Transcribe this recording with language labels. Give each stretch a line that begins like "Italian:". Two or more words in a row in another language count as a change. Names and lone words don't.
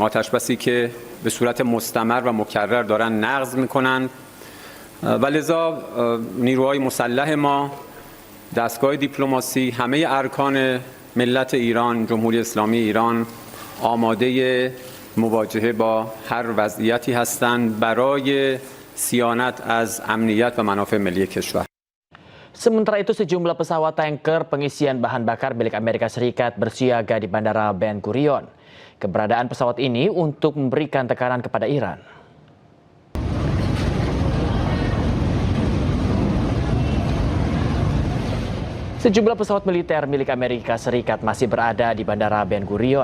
Persian: آتش بسی که به صورت مستمر و مکرر دارن نقض میکنند و لذا نیروهای مسلح ما، دستگاه دیپلماسی، همه ارکان ملت ایران، جمهوری اسلامی ایران آماده مواجهه با هر وضعیتی هستند برای صیانت از امنیت و منافع ملی کشور.
Indonesian: Sementara itu, sejumlah pesawat tanker pengisian bahan bakar milik Amerika Serikat bersiaga di Bandara Ben Gurion. Keberadaan pesawat ini untuk memberikan tekanan kepada Iran. Sejumlah pesawat militer milik Amerika Serikat masih berada di Bandara Ben Gurion.